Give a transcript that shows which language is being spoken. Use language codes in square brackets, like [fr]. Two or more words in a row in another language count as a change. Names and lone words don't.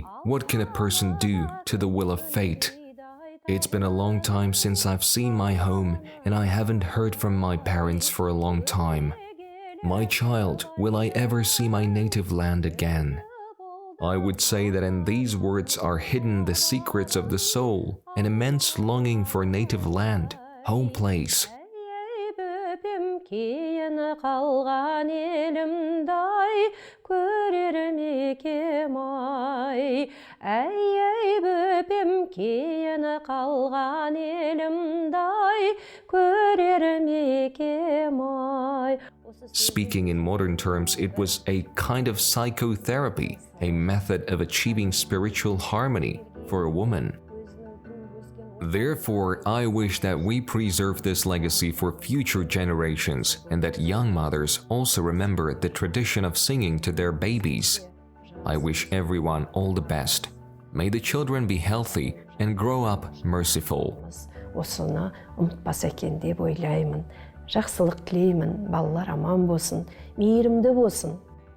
[en] What can a person do to the will of fate? It's been a long time since I've seen my home, and I haven't heard from my parents for a long time. My child, will I ever see my native land again?" I would say that in these words are hidden the secrets of the soul, an immense longing for native land, home place. [kk] Қалған елімдай көрерім екем ай, әй бөпем кейін қалған елімдай көрерім екем ай. [en] Speaking in modern terms, it was a kind of psychotherapy, a method of achieving spiritual harmony for a woman. Therefore, I wish that we preserve this legacy for future generations and that young mothers also remember the tradition of singing to their babies. I wish everyone all the best. May the children be healthy and grow up merciful. [kk] Осыны ұмытпас екен деп ойлаймын. Жақсылық тілеймін, балалар аман болсын, мейірімді болсын.